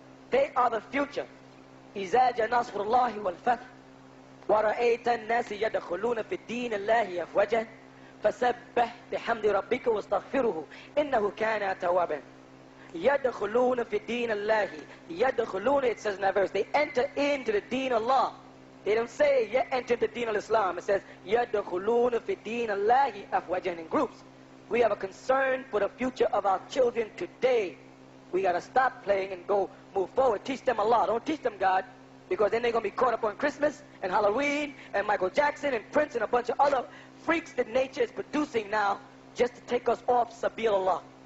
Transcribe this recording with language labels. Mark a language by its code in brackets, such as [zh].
[en] They are the future. [ar] إِذَا جَاءَ نَصْرُ اللَّهِ وَالْفَتْحُ وَرَأَيْتَ النَّاسِ يَدْخُلُونَ فِي الدِّينِ اللَّهِ أَفْوَاجًا فَسَبِّحْ بِحَمْدِ رَبِّكَ وَاسْتَغْفِرْهُ إِنَّهُ كَانَ تَوَّابًا. يَدْخُلُونَ فِي الدِّينِ اللَّهِ. يَدْخُلُونَ, [en] it says in that verse, they enter into the deen of Allah. They don't say, enter the deen of Islam. It says, [ar] يَدْخُلُونَ فِي الدِّينِ اللَّهِ أَفْوَاجًا, [en] in groups. We have a concern for the future of our children today. We got to stop playing and go move forward. Teach them Allah. Don't teach them God. Because then they're going to be caught up on Christmas and Halloween and Michael Jackson and Prince and a bunch of other freaks that nature is producing now just to take us off Sabil Allah.